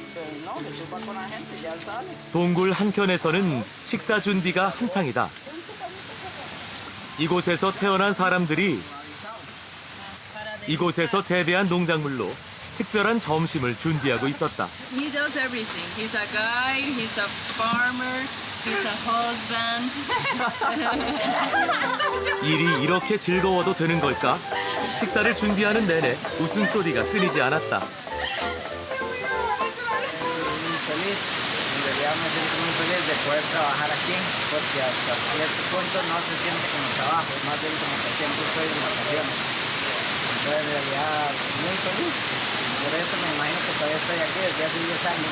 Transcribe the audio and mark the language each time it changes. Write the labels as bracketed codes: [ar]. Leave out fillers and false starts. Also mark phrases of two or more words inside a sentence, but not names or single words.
[ko] 동굴 한켠에서는 식사 준비가 한창이다. 이곳에서 태어난 사람들이 이곳에서 재배한 농작물로 특별한 점심을 준비하고 있었다. [en] He does everything. He's a guide, he's a farmer, he's a husband. [ko] 일이 이렇게 즐거워도 되는 걸까? 식사를 준비하는 내내 웃음소리가 끊이지 않았다. [es] Feliz, en realidad me siento muy feliz de poder trabajar aquí, porque hasta cierto punto no se siente como trabajo, más bien como que siempre estoy en vacaciones. Entonces en realidad muy feliz, por eso me imagino que todavía estoy aquí desde hace 10 años.